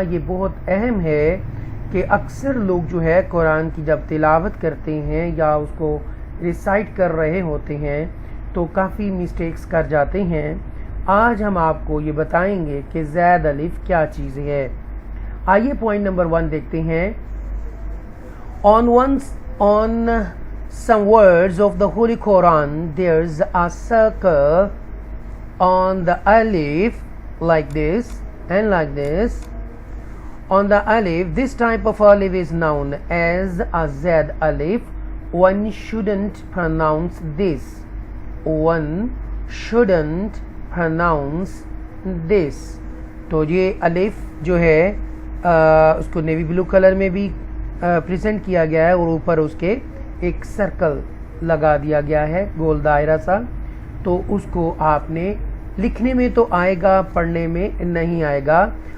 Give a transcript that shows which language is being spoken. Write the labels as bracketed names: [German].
[Urdu] یہ بہت اہم ہے کہ اکثر لوگ جو ہے قرآن کی جب تلاوت کرتے ہیں یا اس کو ریسائٹ کر رہے ہوتے ہیں تو کافی مسٹیکس کر جاتے ہیں. آج ہم آپ کو یہ بتائیں گے کہ زید الف کیا چیز ہے. آئیے پوائنٹ نمبر 1 دیکھتے ہیں. [English] On some words of the Holy Quran there's a circle on the alif like this and like this. On the alif, this type of alif is known as a zed alif. One shouldn't pronounce this. One shouldn't pronounce this. [Urdu] تو یہ الف جو ہے اس کو navy blue colour میں بھی present کیا گیا ہے اور اوپر اس کے ایک سرکل لگا دیا گیا ہے، گول دائرہ سا. تو اس کو آپ نے لکھنے میں تو آئے گا، پڑھنے میں نہیں آئے گا.